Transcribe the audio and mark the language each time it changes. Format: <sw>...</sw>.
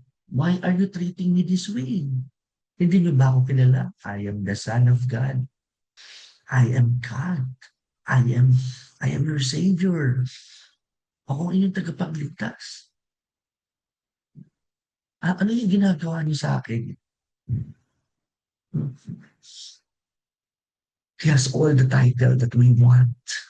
<en>Why are you treating me this way?</en> <tl>Hindi niyo ba ako kilala?</tl> <en>I am the Son of God. I am God. I am your Savior.</en> <tl>Ako ang inyong tagapagligtas. Ano yung ginagawa niyo sa akin?</tl> <en>He has all the title that we want.</en>